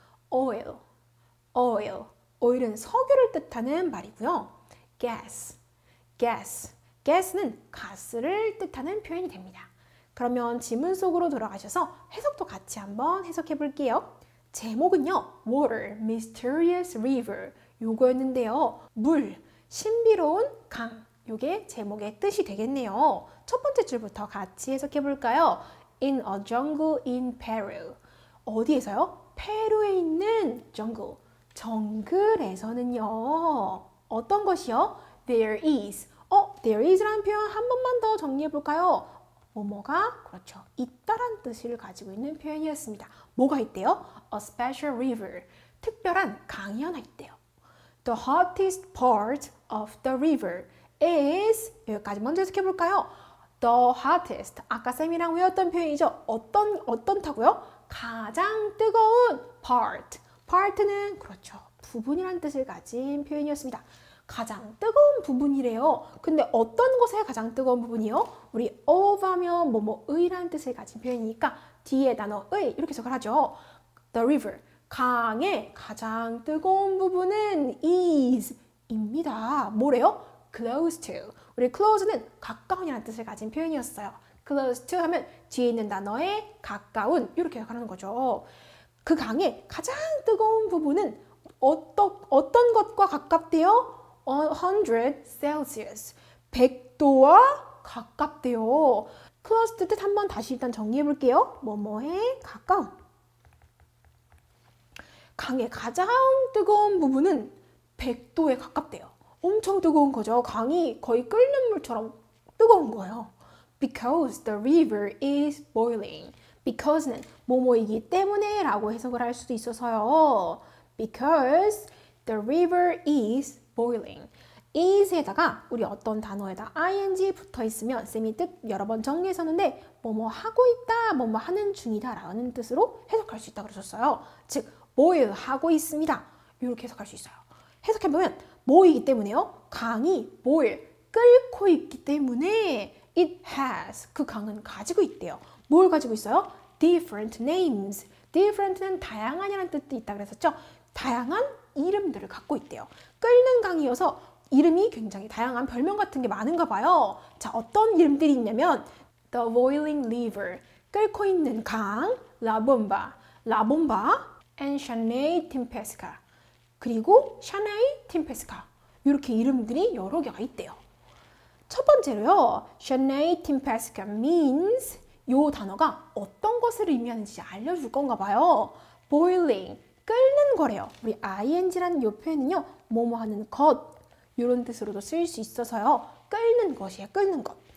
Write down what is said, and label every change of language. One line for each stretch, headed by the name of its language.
English: oil, oil.
Korean: oil은 석유를 뜻하는 말이고요.
English: gas, gas.
Korean: gas는 가스를 뜻하는 표현이 됩니다. 그러면 지문 속으로 들어가셔서 해석도 같이 한번 해석해 볼게요. 제목은요.
English: Water, Mysterious River
Korean: 요거였는데요. 물, 신비로운 강. 요게 제목의 뜻이 되겠네요. 첫 번째 줄부터 같이 해석해 볼까요?
English: In a jungle in Peru.
Korean: 어디에서요? 페루에 있는 jungle. 정글에서는요. 어떤 것이요?
English: There is.
Korean: there is라는 표현 한 번만 더 정리해 볼까요? 뭐뭐가 그렇죠. 있다란 뜻을 가지고 있는 표현이었습니다. 뭐가 있대요?
English: A special river.
Korean: 특별한 강이 하나 있대요.
English: The hottest part of the river is
Korean: 여기까지 먼저 해석해 볼까요?
English: The hottest.
Korean: 아까 쌤이랑 외웠던 표현이죠. 어떤 타고요? 가장 뜨거운 part. part는 그렇죠. 부분이라는 뜻을 가진 표현이었습니다. 가장 뜨거운 부분이래요. 근데 어떤 것의 가장 뜨거운 부분이요? 우리 of 하면 뭐뭐의라는 뜻을 가진 표현이니까 뒤에 단어 의 이렇게 해석을 하죠.
English: The river.
Korean: 강의 가장 뜨거운 부분은 is 입니다. 뭐래요?
English: close to.
Korean: 우리 close는 가까운이라는 뜻을 가진 표현이었어요. close to 하면 뒤에 있는 단어에 가까운 이렇게 해석하는 거죠. 그 강의 가장 뜨거운 부분은 어떤 것과 가깝대요? 100 Celsius. 100도와 가깝대요. close to 뜻 한번 다시 일단 정리해 볼게요. 뭐뭐에 가까운. 강의 가장 뜨거운 부분은 100도에 가깝대요. 엄청 뜨거운 거죠. 강이 거의 끓는 물처럼 뜨거운 거예요.
English: Because the river is boiling.
Korean: Because는 뭐뭐이기 때문에 라고 해석을 할 수도 있어서요.
English: Because the river is boiling.
Korean: is에다가 우리 어떤 단어에다 ing 붙어 있으면 쌤이 뜻 여러 번 정리했었는데 뭐뭐 하고 있다, 뭐뭐 하는 중이다 라는 뜻으로 해석할 수 있다고 그러셨어요. 즉, boil 하고 있습니다. 이렇게 해석할 수 있어요. 해석해보면 뭐이기 때문에요? 강이 boil, 끓고 있기 때문에
English: it has,
Korean: 그 강은 가지고 있대요. 뭘 가지고 있어요?
English: different names.
Korean: different는 다양한이라는 뜻도 있다 그랬었죠. 다양한 이름들을 갖고 있대요. 끓는 강이어서 이름이 굉장히 다양한 별명 같은 게 많은가 봐요. 자, 어떤 이름들이 있냐면 The Boiling River, 끓고 있는 강, La Bomba, and Chaney Tempesca, 그리고 Chaney Tempesca. 이렇게 이름들이 여러 개가 있대요. 첫 번째로요, Chaney Tempesca means, 요 단어가 어떤 것을 의미하는지 알려줄 건가 봐요. Boiling, 끓는 거래요. 우리 ing라는 요 표현은요, 뭐뭐 하는 것, 이런 뜻으로도 쓰일 수 있어서요, 끓는 것이에요. 끓는 것.